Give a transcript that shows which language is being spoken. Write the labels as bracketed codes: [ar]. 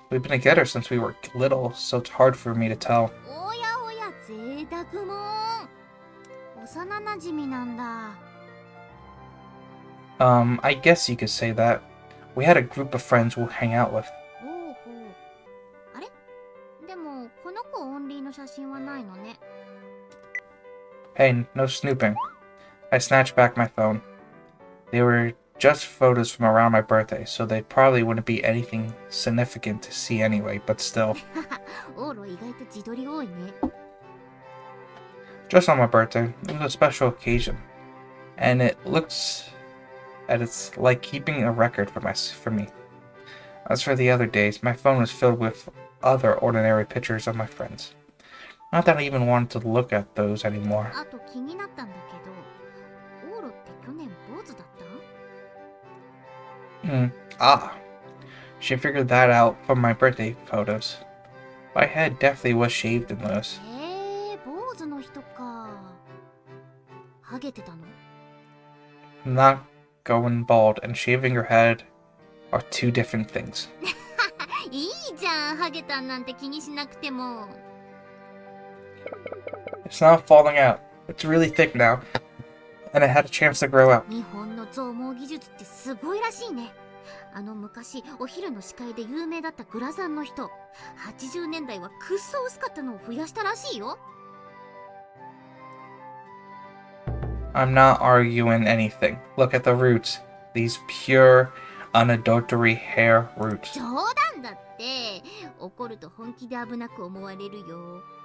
[en] We've been together since we were little, so it's hard for me to tell. [ja] おやおや、贅沢もん。幼なじみなんだ。 [en] I guess you could say that. We had a group of friends we'll hang out with. [ja] ほうほう。あれ？でもこの子オンリーの写真はないのね。 [en] Hey, no snooping. I snatched back my phone. They were just photos from around my birthday, so they probably wouldn't be anything significant to see anyway, but still. [ja] オーロ意外と自撮り多いね。 [en] Just on my birthday, it was a special occasion. And it's like keeping a record for me. As for the other days, my phone was filled with other ordinary pictures of my friends. Not that I even wanted to look at those anymore. [ja] あと気になったんだけど、オーロって去年坊主だった？ [en] She figured that out from my birthday photos. My head definitely was shaved in those. [ja] へえ、坊主の人か。ハゲてたの？ [en] Not going bald and shaving your head are two different things. [ja] いいじゃん、ハゲたんなんて気にしなくても。 [en] It's not falling out. It's really thick now. And it had a chance to grow out. [ja] 日本の増毛技術ってすごいらしいね。昔お昼の司会で有名だったグラサンの人、80年代はくっそ薄かったのを増やしたらしいよ。 [en] I'm not arguing anything. Look at the roots. These pure, unadulterated hair roots. [ja] 冗談だって。怒ると本気で危なく思われるよ。